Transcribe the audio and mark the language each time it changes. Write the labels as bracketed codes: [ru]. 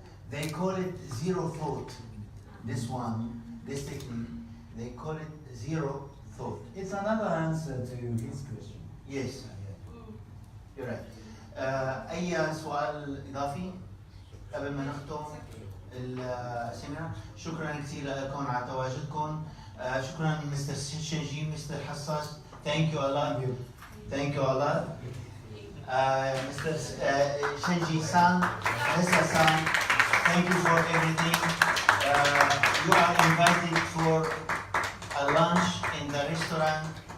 [en] They call it zero thought. This technique, they call it zero thought. It's another answer to his question. Yes, you're right. [ar] أي سؤال إضافي قبل ما نختم السيمينار؟ شكرا كثير لكم على تواجدكم. شكرا مستر شنجي، مستر حساس. [en] Thank you a lot. Thank you a lot. Mr. Shinji-san, Nessa-san, thank you for everything. You are invited for a lunch in the restaurant.